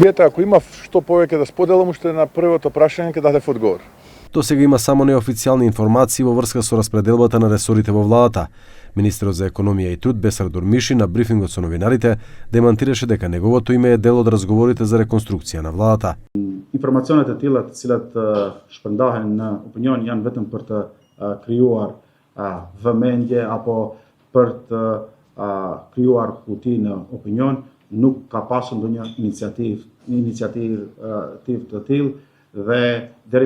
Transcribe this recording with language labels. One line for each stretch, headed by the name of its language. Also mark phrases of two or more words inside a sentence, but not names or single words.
Macedonian: Биете, ако има што повеќе да споделам, уште на првото прашање ќе дадев одговор. До сега има само неофицијални информации во врска со распределбата на ресорите во владата. Министерот за економија и труд Бесар Дурмиши на брифингот со новинарите демантираше дека неговото име е дел од разговорите за реконструкција на владата.
Albanian: Informacionet e tilla të cilat shpërndahen në opinion janë vetëm për të krijuar vëmendje apo për të krijuar kuti në opinion, nuk ka pasur ndonjë iniciativë të tillë dhe deri